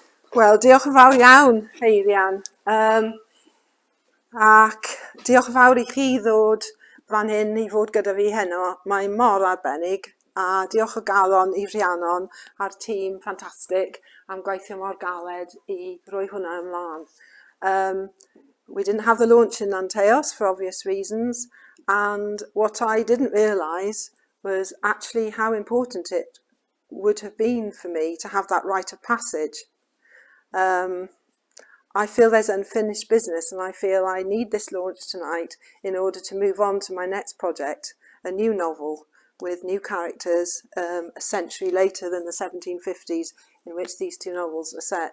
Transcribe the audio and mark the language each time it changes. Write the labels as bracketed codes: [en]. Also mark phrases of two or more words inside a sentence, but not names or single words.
[cy] Wel, diolch yn fawr iawn, Rhiannon. Ac diolch yn fawr i chi ddod fan hyn i fod gyda fi heno. Mae mor arbennig. A diolch o galon i Rhiannon a'r tîm ffantastig am gweithio mor galed i roi hwnna ymlaen. [en] We didn't have the launch in Nanteos for obvious reasons, and what I didn't realise was actually how important it would have been for me to have that rite of passage. I feel there's unfinished business, and I feel I need this launch tonight in order to move on to my next project, a new novel with new characters, a century later than the 1750s in which these two novels are set.